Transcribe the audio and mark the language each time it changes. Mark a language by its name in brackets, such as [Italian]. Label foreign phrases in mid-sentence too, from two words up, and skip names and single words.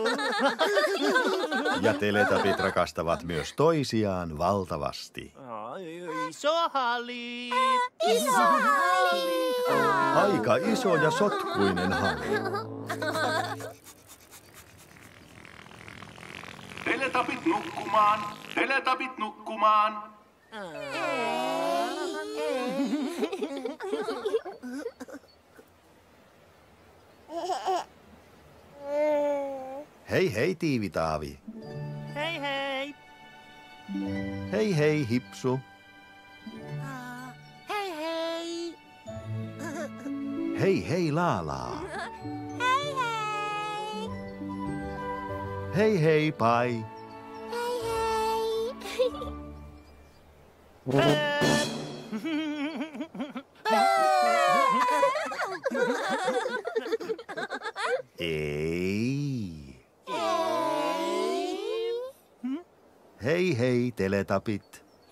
[Finnish] Ja teletapit rakastavat myös toisiaan valtavasti. Iso halli. Iso halli. Aika iso ja sotkuinen halli. Teletapit nukkumaan. Teletapit nukkumaan. Hei hei Tiivitaavi. Hei hei. Hei hei Hipsu. Hei hei. Hei hei Laalaa. Hei hei. Hei hei Pai. Hei hei. Ei. Hei hei teletapit.